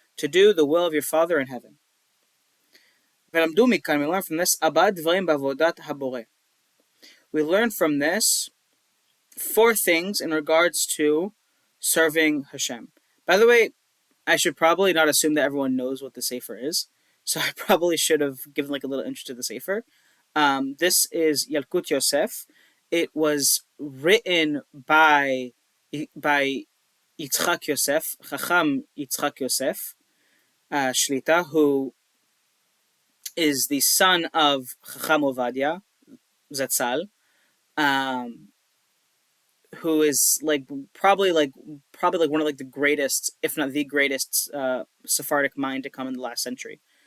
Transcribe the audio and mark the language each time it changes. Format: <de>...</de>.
<en>To do the will of your Father in heaven.</en> <he>ולמדו מכאן,</he> <en>we learn from this,</en> <he>ארבעה דברים בעבודת הבורא.</he> <en>We learn from this 4 things in regards to serving Hashem. By the way, I should probably not assume that everyone knows what the Sefer is, so I probably should have given like a little intro to the Sefer. This is Yalkut Yosef. It was written by Yitzchak Yosef, Chacham Yitzchak Yosef, Shlita, who is the son of Chacham Ovadia Zatzal, who is probably one of like the greatest, if not the greatest, Sephardic mind to come in the last century.</en>